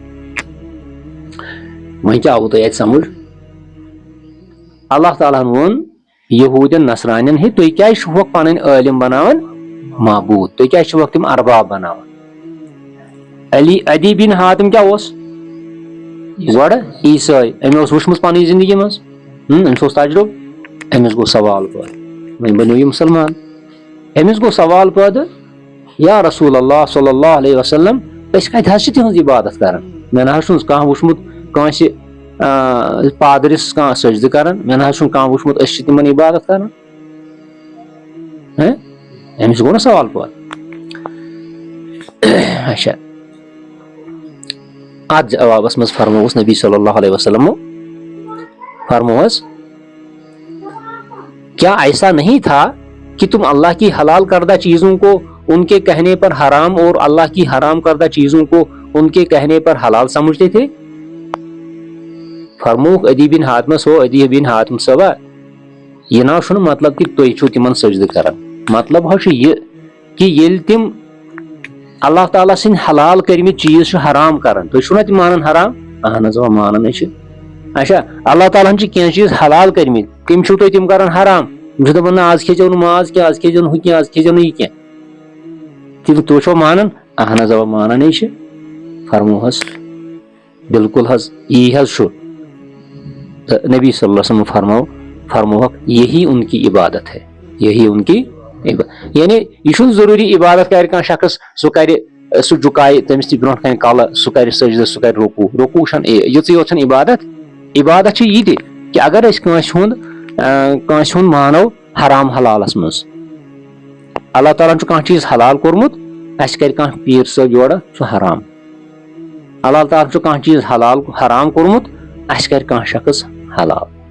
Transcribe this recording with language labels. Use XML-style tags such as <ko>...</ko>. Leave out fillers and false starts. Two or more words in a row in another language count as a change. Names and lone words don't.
<ks>وۄنۍ کیاہ آوُ تۄہہِ اَتہِ سمجھ اللہ تعالیٰ ہن ووٚن یہوٗدٮ۪ن نصرانٮ۪ن ہے تُہۍ کیازِ چھِوکھ پنٕنۍ عٲلِم بناوان معبوٗد تُہۍ کیازِ چھِوکھ تِم ارباب بناوان عدی بن حاتم کیاہ اوس گۄڈٕ عیٖسٲے أمۍ اوس وٕچھمٕژ پنٕنۍ زندگی منٛز أمِس اوس تجرُبہٕ أمِس گوٚو سوال پٲدٕ وۄنۍ بنیو یہِ مُسلمان أمِس گوٚو سوال پٲدٕ یا رسول اللہ صلی اللہ علیہ وسلم أسۍ کتہِ حظ چھِ تِہنٛز عبادت کران مےٚ نہ حظ چھُنہٕ کانٛہہ وٕچھمُت کٲنٛسہِ پادرِس کانٛہہ سجدٕ کران مےٚ نہ حظ چھُنہٕ کانٛہہ وٕچھمُت أسۍ چھِ تِمن عبادت کران أمِس گوٚو نہ سوال پٲدٕ اچھا اتھ جوابس منٛز فرمووُس نبی صلی اللہ علیہ وسلمو فرمووس</ks> <ur>کیا ایسا نہیں تھا کہ تم اللہ کی حلال کردہ چیزوں کو ان کے کہنے پر حرام اور اللہ کی حرام کردہ چیزوں کو ان کے کہنے پر حلال سمجھتے تھے</ur> <ks>فرموک عدی بن حاتمس ہو عدی بن حاتم صٲبا یہِ نہ چھُنہٕ مطلب کہِ تُہۍ چھِو تِمن سجدٕ کران مطلب حظ چھُ یہِ کہِ ییٚلہِ تِم اللہ تعالیٰ سٕنٛدۍ حلال کٔرمٕتۍ چیٖز چھِ حرام کران تُہۍ چھِو نہ تِم مانان حرام اہن حظ مانان چھِ اچھا اللہ تعالیٰ ہن چھِ کینٛہہ چیٖز حلال کٔرمٕتۍ تِم چھِو تُہۍ تِم کران حرام تِم چھِ دپان نہ آز کھیٚزیو نہٕ ماز کینٛہہ آز کھیٚزیو نہٕ ہُہ کینٛہہ آز کھیٚزیو نہٕ یہِ کینٛہہ تُہۍ چھِو مانان اہن حظ مانان چھِ فرمو حظ بالکل حظ یی حظ چھُ تہٕ نبی صلی اللہ علیہ وسلم فرمووکھ</ks> <ur>یہی ان کی عبادت ہے یہی ان کی</ur> <ks>یعنی یہِ چھُنہٕ ضروٗری عبادت کرِ کانٛہہ شخص سُہ جُکایہِ تٔمِس تہِ برونٛٹھ کَنہِ کلہٕ سُہ کرِ سجدٕ سُہ کرِ رُکوٗع چھنہٕ یِژٕے یوت چھنہٕ عبادت چھِ یہِ تہِ کہِ اگر أسۍ کٲنٛسہِ ہُنٛد مانو حرام حلالس منٛز اللہ تعالیٰ ہن چھُ کانٛہہ چیٖز حلال کوٚرمُت اَسہِ کرِ کانٛہہ پیٖر صٲب یورٕ سُہ حرام اللہ تعالیٰ ہن چھُ کانٛہہ چیٖز حرام کوٚرمُت اَسہِ کرِ کانٛہہ شخص حلال</ks>